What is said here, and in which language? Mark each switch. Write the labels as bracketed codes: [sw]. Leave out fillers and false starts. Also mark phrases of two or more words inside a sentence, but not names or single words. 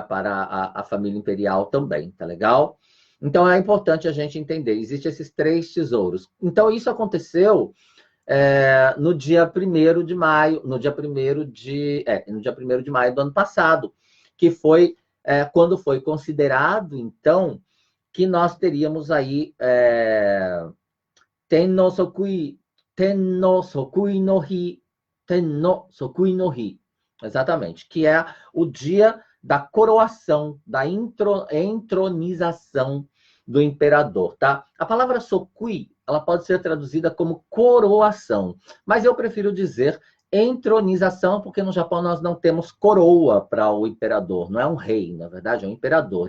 [pt] Para a família imperial também, tá legal? Então é importante a gente entender, existem esses 3 tesouros. Então isso aconteceu no dia 1º de maio, no dia 1º de maio do ano passado, que foi quando foi considerado, então, que nós teríamos aí [ja] 天皇即位, 天皇即位の日, 天皇即位の日, [pt] exatamente, que é o dia da coroação, da entronização do imperador, tá? A palavra Sokui, ela pode ser traduzida como coroação, mas eu prefiro dizer entronização, porque no Japão nós não temos coroa para o imperador, não é um rei, na verdade, é um imperador.